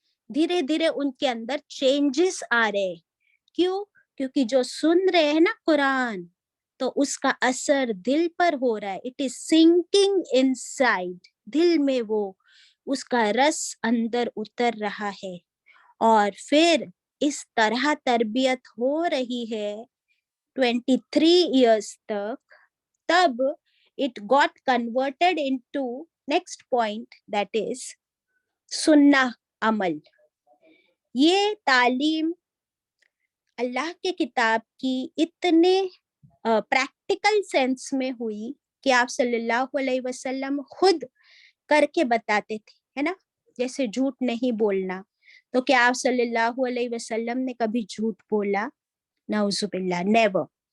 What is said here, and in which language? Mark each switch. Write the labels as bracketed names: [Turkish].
[Urdu] دھیرے دھیرے ان کے اندر چینجز آ رہے ہیں. کیوں؟ کیونکہ جو سن رہے ہیں نا قرآن، تو اس کا اثر دل پر ہو رہا ہے. [English] it is sinking inside, [Urdu] دل میں وہ اس کا رس اندر اتر رہا ہے، اور پھر اس طرح تربیت ہو رہی ہے 23 ایئرس تک. [English] تب it got converted into next point, that is [Urdu] سننا عمل. یہ تعلیم اللہ کے کتاب کی اتنے پریکٹیکل سینس میں ہوئی کہ آپ صلی اللہ علیہ وسلم خود کر کے بتاتے تھے، ہے نا. جیسے جھوٹ نہیں بولنا، تو کیا آپ صلی اللہ علیہ وسلم نے کبھی جھوٹ بولا؟ نعوذ باللہ، نیور.